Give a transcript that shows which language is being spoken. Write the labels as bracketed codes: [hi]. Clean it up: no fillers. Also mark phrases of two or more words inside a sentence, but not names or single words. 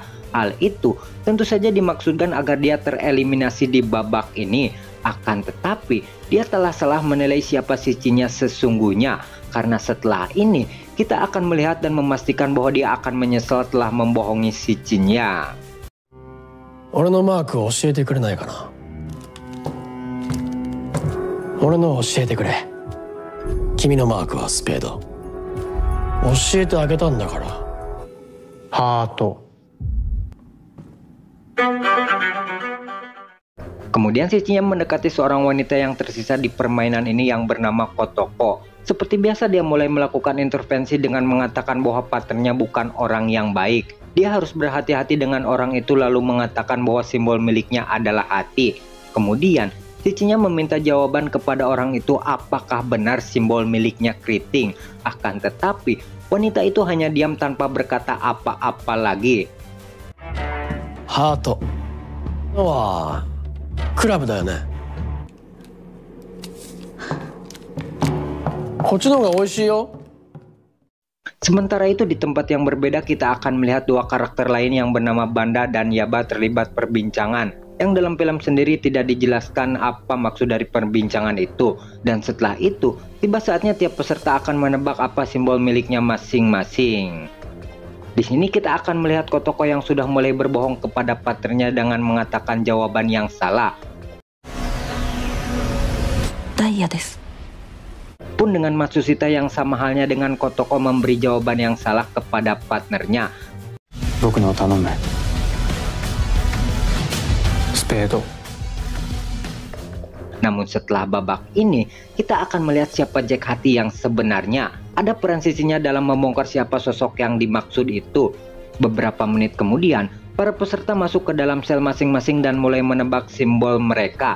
[id] Hal itu tentu saja dimaksudkan agar dia tereliminasi di babak ini. Akan tetapi, dia telah salah menilai siapa Cinya sesungguhnya. Karena setelah ini, kita akan melihat dan memastikan bahwa dia akan menyesal telah membohongi Cinya. [ja] 俺のマークを教えてくれないかな。俺のを教えてくれ。君のマークはスペード。教えてあげたんだから。ハート。 [id] Kemudian Cinya mendekati seorang wanita yang tersisa di permainan ini yang bernama Kotoko. Seperti biasa dia mulai melakukan intervensi dengan mengatakan bahwa partnernya bukan orang yang baik. Dia harus berhati-hati dengan orang itu lalu mengatakan bahwa simbol miliknya adalah hati. Kemudian Cinya meminta jawaban kepada orang itu apakah benar simbol miliknya keriting. Akan tetapi wanita itu hanya diam tanpa berkata apa-apa lagi. [ja] ハートはクラブだよね。こっちの方が美味しいよ。 [id] Sementara itu di tempat yang berbeda kita akan melihat dua karakter lain yang bernama Banda dan Yaba terlibat perbincangan. yang dalam film sendiri tidak dijelaskan apa maksud dari perbincangan itu. Dan setelah itu, tiba saatnya tiap peserta akan menebak apa simbol miliknya masing-masing. Di sini kita akan melihat Kotoko yang sudah mulai berbohong kepada partnernya dengan mengatakan jawaban yang salah. [ja] ダイヤです. [id] Pun dengan Matsushita yang sama halnya dengan Kotoko memberi jawaban yang salah kepada partnernya. [ja] 僕の頼む. Spade. [id] Namun setelah babak ini, kita akan melihat siapa Jack Hati yang sebenarnya. Ada peran sisinya dalam membongkar siapa sosok yang dimaksud itu. Beberapa menit kemudian, para peserta masuk ke dalam sel masing-masing dan mulai menebak simbol mereka.